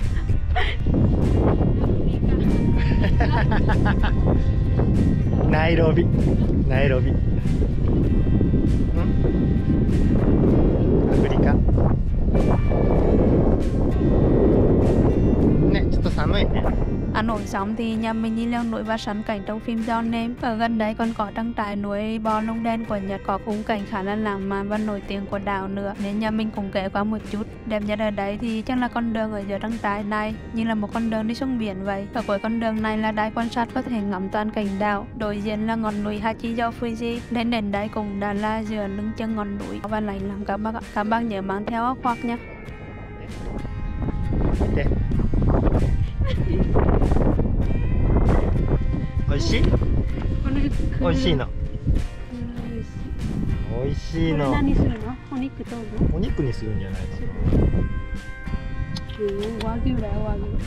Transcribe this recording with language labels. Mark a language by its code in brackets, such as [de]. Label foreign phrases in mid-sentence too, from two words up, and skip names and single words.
[ja] ナイロビ。ナイロビ。アフリカ。ね、ちょっと寒いね。 [vi] Ăn ổn xong thì nhà mình đi leo núi và săn cảnh trong phim John Name. Ở gần đấy còn có trang trại nuôi bò lông đen của Nhật, có khung cảnh khá là lãng mạn và nổi tiếng của đảo nữa, nên nhà mình cũng ghé qua một chút. Đẹp nhất ở đấy thì chắc là con đường ở giữa trang trại này như là một con đường đi xuống biển vậy. Ở cuối con đường này là đài quan sát có thể ngắm toàn cảnh đảo, đối diện là ngọn núi Hachijo Fuji. Đến đây cũng đã là giữa lưng chân ngọn núi và lạnh lắm các bác ạ. Các bác nhớ mang theo áo khoác nhé. [ja] 美味しい？美味しいの。美味しいの。何するの？お肉どうぞ。お肉にするんじゃないの？和牛だよ、和牛。